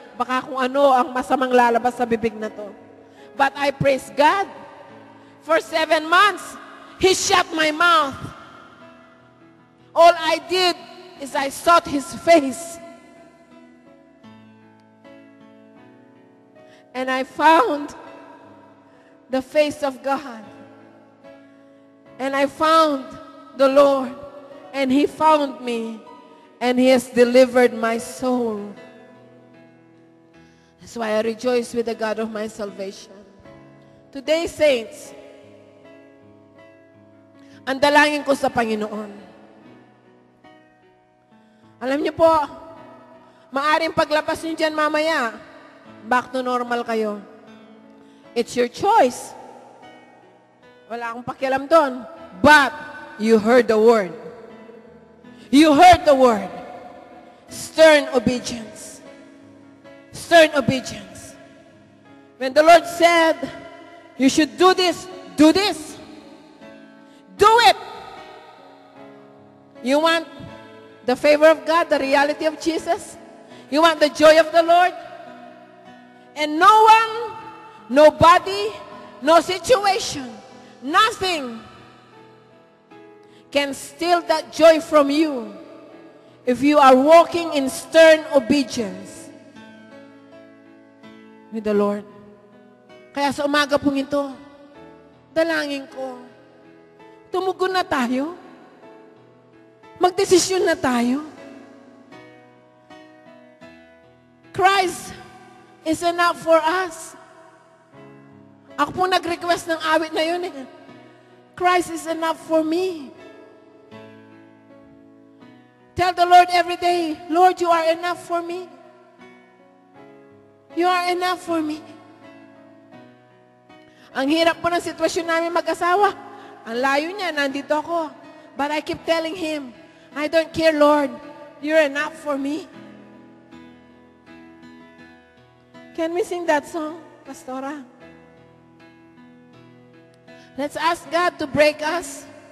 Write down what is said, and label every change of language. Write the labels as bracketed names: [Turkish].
[Filipino] Baka kung ano ang masamang lalabas sa bibig na to. [English] But I praise God. For 7 months, He shut my mouth. All I did is I sought His face. And I found the face of God. And I found the Lord. And He found me. And He has delivered my soul. That's why I rejoice with the God of my salvation. Today, saints, [Filipino] ang dalangin ko sa Panginoon. Alam niyo po, maaring paglabas niyo dyan mamaya, [English] back to normal [Filipino] kayo. [English] It's your choice. [Filipino] Wala akong pakialam doon. [English] But, you heard the word. You heard the word. Stern obedience. Stern obedience. When the Lord said, you should do this, do this. Do it. You want the favor of God, the reality of Jesus? You want the joy of the Lord? And no one, nobody, no situation, nothing can steal that joy from you if you are walking in stern obedience with the Lord. [Filipino] Kaya sa umaga pong ito, dalangin ko, tumugon na tayo. Magdesisyon na tayo. [English] Christ is enough for us. [Filipino] Ako pong nag-request ng awit na yun eh. [English] Christ is enough for me. Tell the Lord every day, Lord, you are enough for me. You are enough for me. [Filipino] Ang hirap po ng sitwasyon namin mag-asawa. Ang layo niya, nandito ako. [English] But I keep telling Him, I don't care, Lord. You're enough for me. Can we sing that song, Pastora? Let's ask God to break us.